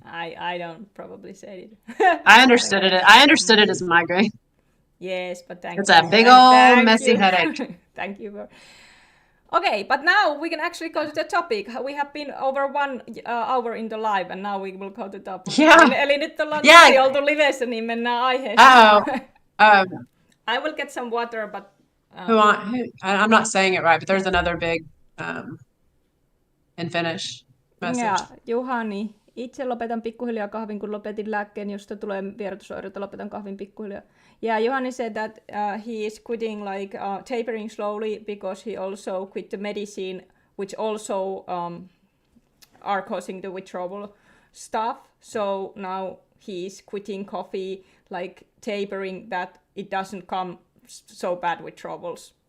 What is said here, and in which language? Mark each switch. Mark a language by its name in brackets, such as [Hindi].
[English] I don't probably say it. I understood it as migraine. Yes, but thank you. It's a big old messy headache. Thank you. Okay, but now we can actually go to the topic. We have been over 1 hour in the live, and now we will go to the topic. Yeah. [Finnish] Eli nyt ollaan oltu livessä, niin mennään aiheeseen. [English] I will get some water, but... I'm not saying it right, but there's another big in Finnish message. Yeah, Juhani. [Finnish] Itse lopetan pikkuhiljaa kahvin, kun lopetin lääkkeen, josta tulee vierotusoireita, lopetan kahvin pikkuhiljaa. [English] Yeah, Juhani said that he is quitting, like tapering slowly, because he also quit the medicine, which also are causing the withdrawal stuff. So now he is quitting coffee, like tapering that it doesn't come so bad withdrawals.